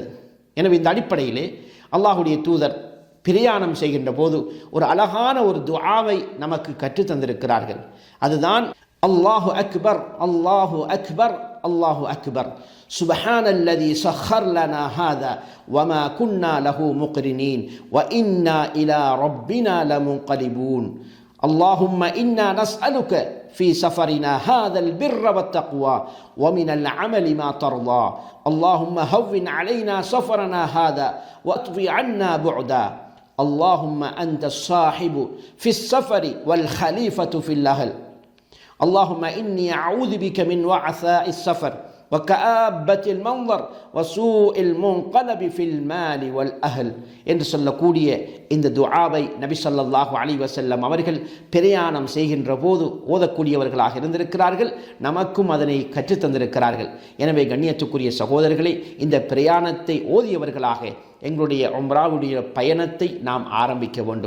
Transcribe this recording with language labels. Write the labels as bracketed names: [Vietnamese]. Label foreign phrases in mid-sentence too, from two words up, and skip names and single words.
[Tamil] எனவே இந்த அடிப்படையிலே அல்லாஹுடைய தூதர் பிரயாணம் செய்கின்ற போது ஒரு அழகான ஒரு துஆவை நமக்கு கற்றுத்தந்திருக்கிறார்கள். [Arabic] அதுதான் الله أكبر الله أكبر الله أكبر سبحان الذي سخر لنا هذا وما كنا له مقرنين وإنا إلى ربنا لمنقلبون. اللهم إنا نسألك في سفرنا هذا البر والتقوى ومن العمل ما ترضى. اللهم هون علينا سفرنا هذا واطوي عنا بعدا. اللهم أنت الصاحب في السفر والخليفة في الأهل. اللهم إني أعوذ بك من وعثاء السفر وكآبة المنظر وسوء المنقلب في المال والأهل. [Tamil] என்று சொல்லக்கூடிய இந்த துஆவை நபி [Arabic] صلى الله عليه وسلم [Tamil] அவர்கள் பிரயாணம் செய்கின்ற போது ஓதக்கூடியவர்களாக இருந்திருக்கிறார்கள். நமக்கும் அதனை கற்றுத்தந்திருக்கிறார்கள். எனவே கண்ணியத்துக்குரிய சகோதரர்களே, இந்த பிரயாணத்தை ஓதியவர்களாக எங்களுடைய உம்ராவுடைய பயணத்தை நாம் ஆரம்பிக்க வேண்டும்.